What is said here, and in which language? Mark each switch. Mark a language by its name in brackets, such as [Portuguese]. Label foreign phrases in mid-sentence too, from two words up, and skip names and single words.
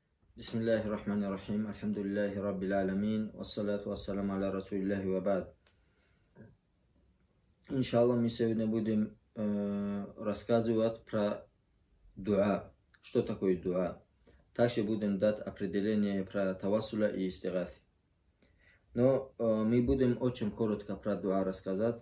[Arabic] بسم الله الرحمن الرحيم. الحمد لله رب العالمين. والصلاة والسلام على رسول الله وبعد. [Russian] Иншаллах, мы сегодня будем рассказывать про дуа. Что такое дуа? Также будем дать определение про тавассуля и истигаты. Но мы будем очень коротко про дуа рассказать.